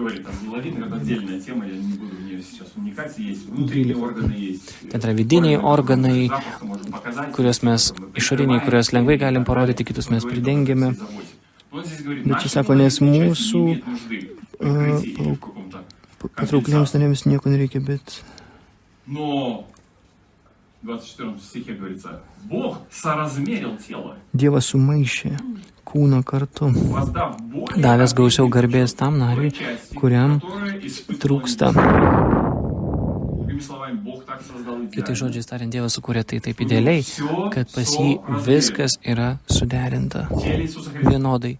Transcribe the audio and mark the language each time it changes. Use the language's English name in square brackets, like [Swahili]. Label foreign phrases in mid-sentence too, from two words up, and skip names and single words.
[Lithuanian] Tai yra vidiniai organai, kuriuos mes išoriniai, kuriuos lengvai galim parodyti, kitus mes pridengiame. Bet čia sako, nes mūsų patraukliems narėms nieko nereikia, bet... [Russian] 24 стихе говорится, Бог соразмерил тело. [Lithuanian] Dievas sumaišė kūną kartu, davęs gausiau garbės tam nariui, kuriam trūksta. Kitai žodžiais tariant, Dievas sukūrė tai taip idealiai, kad pas jį viskas yra suderinta vienodai.